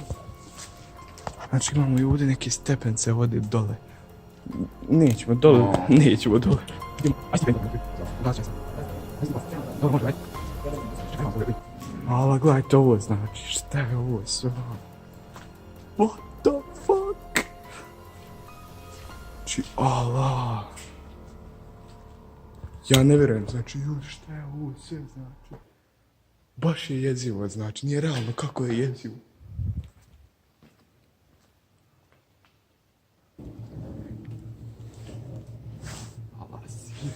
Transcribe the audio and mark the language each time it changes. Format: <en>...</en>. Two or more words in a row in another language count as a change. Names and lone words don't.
<bs>Znači imamo i ovdje neke stepence vode dole. Nećemo dole. Ajde, ali gledajte ovo, znači, šta je ovo sve?</bs> <en>What the fuck?</en> <bs>Znači, ala. Ja ne vjerujem, znači, ljudi, šta je ovo sve, znači. Baš je jezivo, znači, nije realno kako je jezivo. Ala si.</bs>